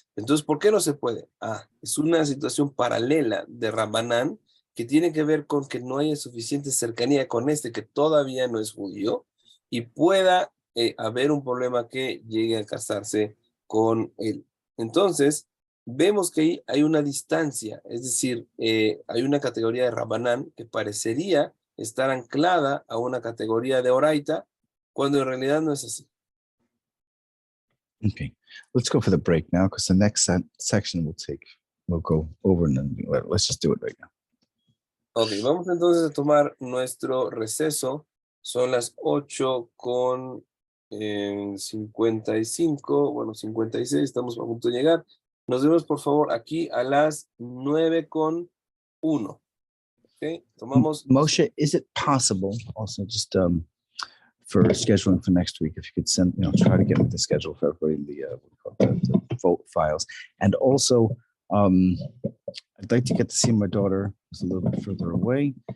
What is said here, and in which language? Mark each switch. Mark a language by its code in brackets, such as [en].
[es] Entonces, ¿por qué no se puede? Es una situación paralela de Rabanán que tiene que ver con que no haya suficiente cercanía con este que todavía no es judío y pueda haber un problema que llegue a casarse con él. Entonces, vemos que ahí hay una distancia, es decir, hay una categoría de Rabanán que parecería estar anclada a una categoría de Oraita, cuando en realidad no es así. [en] Okay, let's go for the break now because the next section we'll go over and then let's just do it right now. [es] Ok, vamos entonces a tomar nuestro receso. Son las 8:40. En 55, bueno, 56, estamos a punto de llegar. Nos vemos, por favor, aquí a las 9:01. ¿Ok? Tomamos... [en] Moshe, is it possible also just for scheduling for next week, if you could send, try to get me the schedule for everybody in the vote files. And also, I'd like to get to see my daughter, who's a little bit further away.